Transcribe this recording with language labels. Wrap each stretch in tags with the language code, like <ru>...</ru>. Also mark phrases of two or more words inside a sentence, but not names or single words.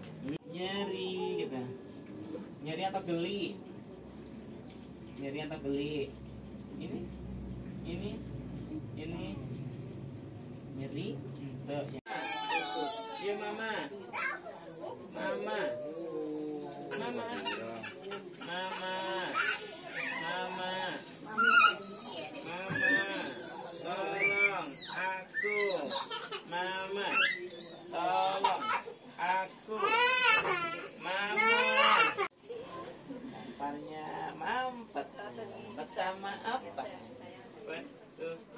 <id>Nyeri gitu. Nyeri atau geli? Nyeri atau geli? Ini nyeri. Tuh. Ya mama. Mama. Mama. Mama. Mama. Mama. Tolong aku. Mama. Tolong aku. Mama. Lamparnya mampet. Mampet sama apa? Bantu.</id>